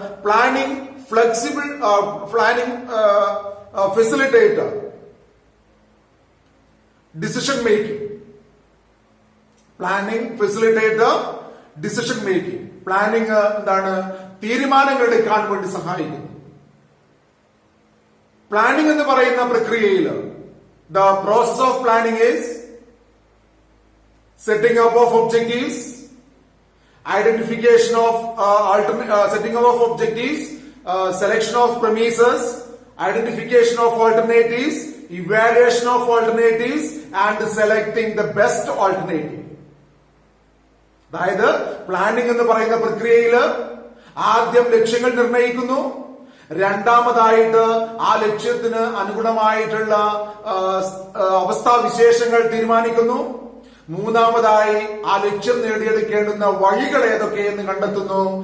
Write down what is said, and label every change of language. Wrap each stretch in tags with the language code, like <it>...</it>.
<en>Planning flexible planning facilitator decision making. Planning facilitator decision making. Planning</en> <ml>എന്താണ്? തീരുമാനങ്ങൾ എടുക്കാൻ വേണ്ടി സഹായിക്കുന്നു. പ്ലാനിംഗ് എന്ന് പറയുന്ന പ്രക്രിയയിൽ</ml> <en>The process of planning is setting up of objectives, identification of setting up of objectives, selection of premises, identification of alternatives, evaluation of alternatives and selecting the best alternative.</en> <ml>അതായത് planning എന്ന് പറയുന്ന പ്രക്രിയയിൽ ആദ്യം ലക്ഷ്യങ്ങൾ നിർണ്ണയിക്കുന്നു. രണ്ടാമതായിട്ട് ആ ലക്ഷ്യത്തിന് അനുഗുണമായിട്ടുള്ള അവസ്ഥാവിശേഷങ്ങൾ തീരുമാനിക്കുന്നു. മൂന്നാമതായി ആ ലക്ഷ്യം നേടിയെടുക്കേണ്ടുന്ന വഴികൾ ഏതൊക്കെയെന്ന് കണ്ടെത്തുന്നു.</ml>